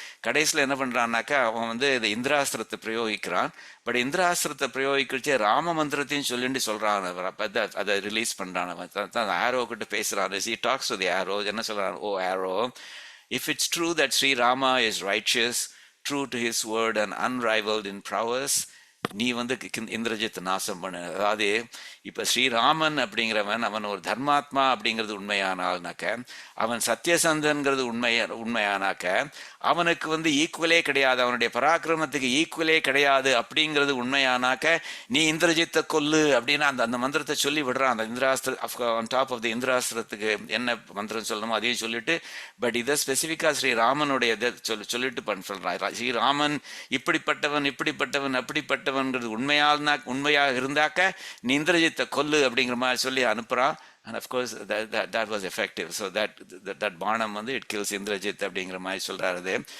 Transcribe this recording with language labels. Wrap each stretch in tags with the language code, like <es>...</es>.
<ta>கடைசியில் என்ன பண்ணுறான்னாக்கா அவன் வந்து இந்த இந்திராஸ்திரத்தை பிரயோகிக்கிறான். பட் இந்திராஸ்திரத்தை பிரயோகிக்கிறச்சே ராம மந்திரத்தையும் சொல்லிட்டு சொல்கிறான். அப்போ அதை ரிலீஸ் பண்ணுறான். அவன் தான் ஆரோ கிட்ட பேசுகிறான்.</ta> <en>he talks to the arrow.</en> <ta>என்ன சொல்கிறான்?</ta> <en>O arrow, if it's true that Sri Rama is righteous, true to his word and unrivaled in prowess,</en> <ta>நீ வந்து இந்திரஜித் நாசம் பண்ணு. அதாவது இப்போ ஸ்ரீராமன் அப்படிங்கிறவன் அவன் ஒரு தர்மாத்மா அப்படிங்கிறது உண்மையானால்னாக்க, அவன் சத்தியசந்தன்கிறது உண்மையானாக்க, அவனுக்கு வந்து ஈக்குவலே கிடையாது, அவனுடைய பராக்கிரமத்துக்கு ஈக்குவலே கிடையாது அப்படிங்கிறது உண்மையானாக்க, நீ இந்திரஜித்தை கொல்லு அப்படின்னு அந்த அந்த மந்திரத்தை சொல்லி விடுறான். அந்த இந்திராஸ்திர</ta> <en>on top of the</en> <ta>இந்திராஸ்திரத்துக்கு என்ன மந்திரம் சொல்லணுமோ அதையும் சொல்லிட்டு, பட் இதை ஸ்பெசிஃபிக்காக ஸ்ரீராமனுடைய இதை சொல்லிட்டு சொல்றான். ஸ்ரீராமன் இப்படிப்பட்டவன் இப்படிப்பட்டவன் அப்படிப்பட்டவன்கிறது உண்மையாக இருந்தாக்க நீ இந்திரஜித்தை கொல்லு அப்படிங்கிற மாதிரி சொல்லி அனுப்புறான்.</ta> <en>And of course that was effective. So that</en> <ta>பானம் வந்து</ta> <en>it kills</en> <ta>இந்திரஜித் அப்படிங்கிற மாதிரி சொல்றாரு.</ta>